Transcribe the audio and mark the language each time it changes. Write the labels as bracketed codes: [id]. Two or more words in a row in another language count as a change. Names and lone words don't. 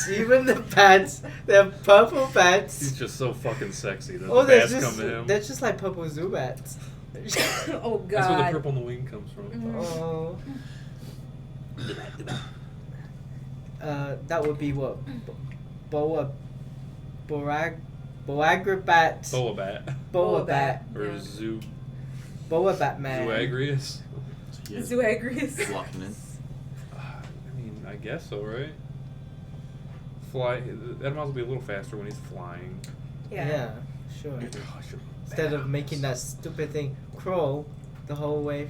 [en] Even the bats, they're purple bats. He's just so fucking sexy that Oh, the they're bats just come to him. they're just like purple Zubats. Oh, God. That's where the purple on the wing comes from. Oh. That would be what? Boagribat. Boa bat. Boa Boa bat. bat. Or Yeah. Boa Batman. Zoagrius. Yeah. Zoagrius. Walking in. I mean, I guess so, right? Fly. Edmos will be a little faster when he's flying. Yeah, sure. Oh, I should- Instead of making that stupid thing crawl the whole way.